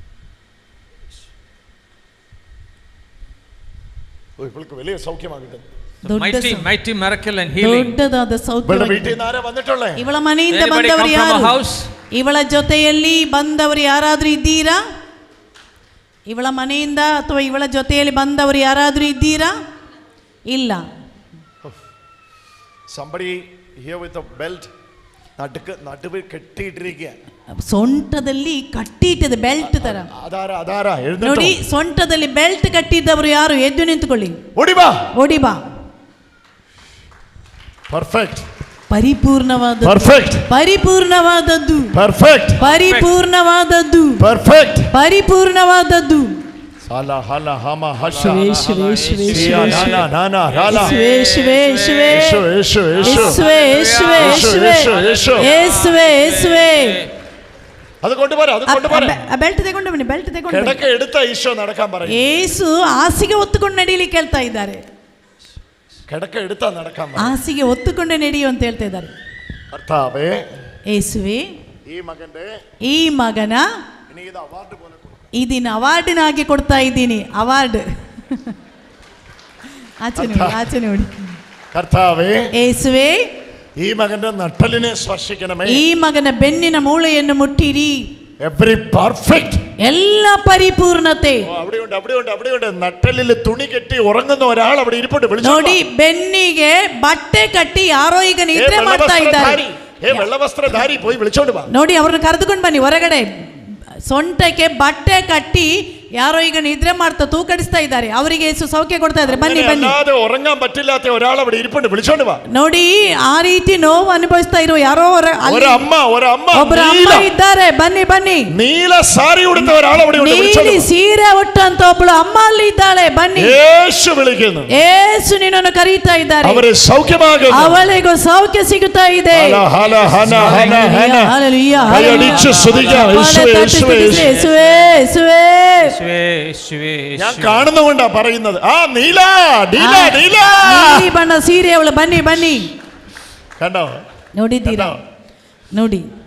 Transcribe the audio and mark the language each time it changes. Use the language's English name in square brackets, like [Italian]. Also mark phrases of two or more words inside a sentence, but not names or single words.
[Malayalam] ഇവൾക്ക് വലിയ സൗഖ്യമാകട്ടെ. [English] mighty miracle and healing. [Kannada] ದೊಡ್ಡದಾದ ಸೌಖ್ಯ. [Malayalam] വീട്ടിൽ നിന്ന് ആരാ വന്നിട്ടുള്ളേ? [Kannada] ಇವಳ ಮನೆಯಿಂದ [English] Anybody [Kannada] ಬಂದವರು [English] come from a [Kannada] ಯಾರು? [English] house? [Kannada] ಇವಳ ಜೊತೆಯಲ್ಲಿ ಬಂದವರು ಯಾರಾದ್ರೂ ಇದ್ದೀರಾ? ಇವಳ ಮನೆಯಿಂದ ಅಥವಾ ಇವಳ ಜೊತೆಯಲ್ಲಿ ಬಂದವರು ಯಾರಾದ್ರೂ ಇದ್ದೀರಾ? ಇಲ್ಲ. [English] Somebody here with a belt, [Malayalam] നടുവിൽ കെട്ടിയിട്ടിരിക്കുക. [Kannada] ಸೊಂಟದಲ್ಲಿ ಕಟ್ಟಿಟ್ಟಿದೆ ಬೆಲ್ಟ್ ತರ. ಆಧಾರ ನೋಡಿ, ಸೊಂಟದಲ್ಲಿ ಬೆಲ್ಟ್ ಕಟ್ಟಿದ್ದವರು ಯಾರು? ಎದ್ದು ನಿಂತುಕೊಳ್ಳಿ. ಓಡಿ ಬಾ. ಪರ್ಫೆಕ್ಟ್. ಪರಿಪೂರ್ಣವಾದದ್ದು. ಪರ್ಫೆಕ್ಟ್. ಪರಿಪೂರ್ಣವಾದದ್ದು. ಪರ್ಫೆಕ್ಟ್. ಪರಿಪೂರ್ಣವಾದದ್ದು. ಪರ್ಫೆಕ್ಟ್. ಪರಿಪೂರ್ಣವಾದದ್ದು. ಸಾಲ ಹಲ ಹಮ ಹಶ ಶ್ವೇ ಶ್ವೇ ಶ್ವೇ ಶ್ವೇ ನಾನಾ ನಾನಾ ರಾಲ ಶ್ವೇ ಶ್ವೇ ಶ್ವೇ [Malayalam] യേശു യേശുവേ യേശുവേ യേശുവേ യേശുവേ. അത് കൊണ്ടുപോരാ, അത് കൊണ്ടുപോരാ. [Kannada] ಬೆಲ್ಟ್ ತಗೊಂಡು ಬನ್ನಿ, ಬೆಲ್ಟ್ ತಗೊಂಡು ಬನ್ನಿ. [Malayalam] കിടക്ക എടുത്ത ഈശോ നടക്കാൻ പറയും. [Kannada] യേശു ಹಾಸಿಗೆ ಒತ್ತುಕೊಂಡು ನಡೀಲಿಕ್ಕೆ ಹೇಳ್ತಾ ಇದ್ದಾರೆ. [Malayalam] കിടക്ക എടുത്താ നടക്കാൻ പറയും. [Kannada] ಹಾಸಿಗೆ ಒತ್ತುಕೊಂಡು ನಡೆಯು ಅಂತ ಹೇಳ್ತಾ ಇದ್ದಾರೆ. [Malayalam] കർത്താവേ, യേശുവೇ, ഈ [Kannada] ಮಗನ [Malayalam] ഇനി ഇത് അവാർഡ് പോലെ [Kannada] ಇದನ್ನ ಅವಾರ್ಡಿನಾಗಿ ಕೊಡ್ತಾ ಇದ್ದೀನಿ. ಅವಾರ್ಡ್. ಆಚೆ ನೋಡಿ. [Malayalam] കർത്താവേ, യേശുവೇ, ഈ മകന്റെ നട്ടലിനെ സ്പർശിക്കണമേ. [Kannada] ಈ ಮಗನ ಬೆನ್ನಿನ ಮೂಳೆಯನ್ನು ಮುಟ್ಟಿರಿ. [English] every perfect. [Kannada] ಎಲ್ಲ ಪರಿಪೂರ್ಣತೆ. [Malayalam] അവിടെയുണ്ട്. നട്ടലിൽ തുണി കെട്ടി ഉറങ്ങുന്ന ഒരാൾ അവിടെ ഇരിപ്പുണ്ട്. [Kannada] ನೋಡಿ, ಬೆನ್ನಿಗೆ ಬಟ್ಟೆ ಕಟ್ಟಿ ಯಾರೋ ಈಗ ನಿದ್ರೆ ಮಾಡ್ತಾ ಇದ್ದಾರೆ. [Malayalam] വെള്ളവസ്ത്രധാരി പോയി വിളിച്ചോണ്ട് വാ. [Kannada] ನೋಡಿ, ಅವ್ರನ್ನ ಕರೆದುಕೊಂಡು ಬನ್ನಿ ಹೊರಗಡೆ. ಸೊಂಟಕ್ಕೆ ಬಟ್ಟೆ ಕಟ್ಟಿ ಯಾರೋ ಈಗ ನಿದ್ರೆ ಮಾಡ್ತಾ ತೂಕಡಿಸ್ತಾ ಇದ್ದಾರೆ. ಅವರಿಗೆ ಯೇಸು ಸೌಖ್ಯ ಕೊಡ್ತಾ ಇದ್ದಾರೆ. ಬನ್ನಿ ಬನ್ನಿ. [Malayalam] ഉറങ്ങാൻ പറ്റില്ലാത്ത ഒരാൾ അവിടെ ഇരിപ്പുണ്ട്. വിളിച്ചോണ്ട് വാ. [Kannada] ನೋಡಿ, ಆ ರೀತಿ ನೋವು ಅನುಭವಿಸ್ತಾ ಇರೋ ಯಾರೋ ಒಬ್ಬರು ಅಮ್ಮ ಇದ್ದಾರೆ. ಬನ್ನಿ ಬನ್ನಿ. [Malayalam] നീല സാരി ഉടുത്ത ഒരാൾ അവിടെ ഉണ്ട്. [Kannada] ನೀಲಿ ಸೀರೆ ಉಟ್ಟಂತ ಒಬ್ಬಳು ಅಮ್ಮ ಅಲ್ಲಿ ಇದ್ದಾಳೆ. ಬನ್ನಿ. [Malayalam] യേശു വിളിക്കുന്നു. [Kannada] ಯೇಸು ನಿನ್ನನ್ನು ಕರೀತಾ ಇದ್ದಾರೆ. ಅವರೇ ಸೌಖ್ಯವಾಗು. ಅವಳಿಗೂ ಸೌಖ್ಯ ಸಿಗುತ್ತಾ ಇದೆ. [Malayalam] ഹല്ലേലൂയ. കൈയടിച്ച് സ്തുതിക്കാം. യേശുവേ യേശുവേ. ഞാൻ കാണുന്നുകൊണ്ടാ പറയുന്നത്. ആ നീല [Kannada] ನೀಲಿ ಬಣ್ಣ ಸೀರೆ ಅವಳು. ಬನ್ನಿ ಬನ್ನಿ. [Malayalam] കണ്ടോ? [Kannada] ನೋಡಿದ್ದೀರಾ? ನೋಡಿ